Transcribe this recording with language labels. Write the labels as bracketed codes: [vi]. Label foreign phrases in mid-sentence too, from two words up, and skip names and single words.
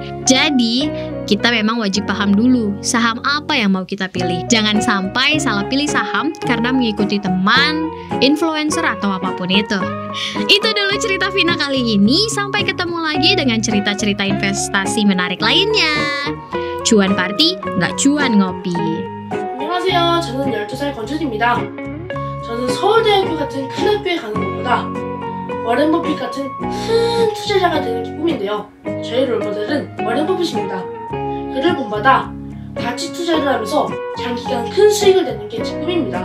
[id] Jadi, kita memang wajib paham dulu saham apa yang mau kita pilih. Jangan sampai salah pilih saham karena mengikuti teman, influencer, atau apapun itu. Itu dulu cerita Vina kali ini. Sampai ketemu lagi dengan cerita-cerita investasi menarik lainnya. Cuan party, nggak cuan ngopi. [ko] 안녕하세요. 저는 12살 권준입니다. 저는 서울대학교 같은 큰 학교에 가는 것보다 워렌 버핏 같은 큰 투자자가 되는 게 꿈인데요. 저희 롤모델은 워렌 버핏입니다. 그를 본받아 가치 투자를 하면서 장기간 큰 수익을 내는 게 제 꿈입니다.